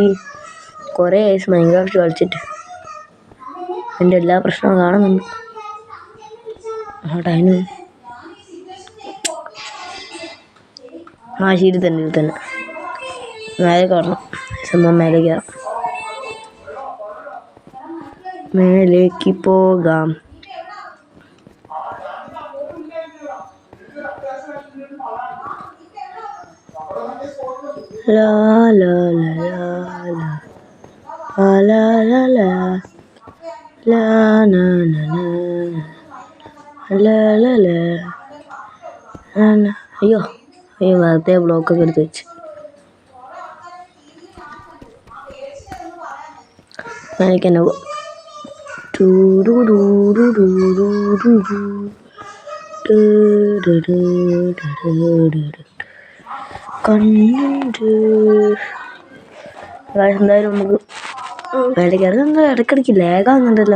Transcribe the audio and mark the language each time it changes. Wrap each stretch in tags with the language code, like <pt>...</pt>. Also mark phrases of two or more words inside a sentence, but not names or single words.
<ml>കുറേ മൈൻക്രാഫ്റ്റ് കളിച്ചിട്ട് എൻ്റെ എല്ലാ പ്രശ്നവും കാണുന്നുണ്ട്. അതിന് ശരി തന്നെ, ഇത് തന്നെ മേലെ കയറണം. മേലെ കയറാം, മേലേക്ക് പോകാം. La la la la la la la la la na na na la la la na. അയ്യോ വെറുതെ ബ്ലോക്കൊക്കെ എടുത്ത് വെച്ച്. എനിക്ക് തന്നെ പോവാം. എന്തായാലും നമുക്ക് എന്താ ഇടയ്ക്കിടയ്ക്ക് ലാഗാകുന്നുണ്ടല്ലോ.</ml>